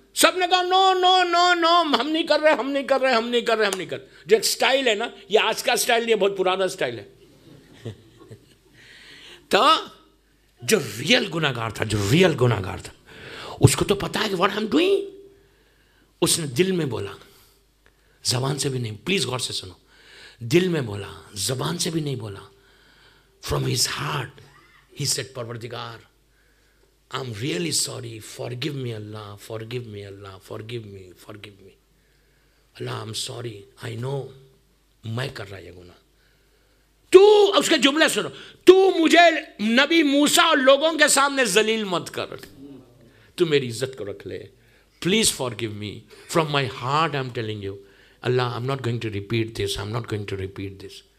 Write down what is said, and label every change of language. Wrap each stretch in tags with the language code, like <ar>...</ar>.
<ur>سب نے کہا نو نو نو نو, ہم نہیں کر رہے, ہم نہیں کر رہے, ہم نہیں کر رہے, ہم نہیں کر رہے. جو ایک سٹائل ہے نا, یہ آج کا سٹائل نہیں ہے, بہت پرانا سٹائل ہے. تو جو ریئل گناہگار تھا, جو ریئل گناہگار تھا, اس کو تو پتا ہے کہ</ur> <en>What I am doing.</en> <ur>اس نے دل میں بولا, زبان سے بھی نہیں, پلیز غور سے سنو, دل میں بولا, زبان سے بھی نہیں بولا.</ur> <en>From his heart ہی said پروردگار I'm really sorry, forgive me Allah, forgive me Allah, forgive me, forgive me. Allah, I'm sorry, I know,</en> <ur>میں کر رہا یہ گناہ. تو اس کے جملے سنو, تو مجھے نبی موسیٰ اور لوگوں کے سامنے ذلیل مت کر, تو میری عزت کو رکھ لے.</ur> <en>Please forgive me, from my heart I'm telling you, Allah, I'm not going to repeat this, I'm not going to repeat this.</en>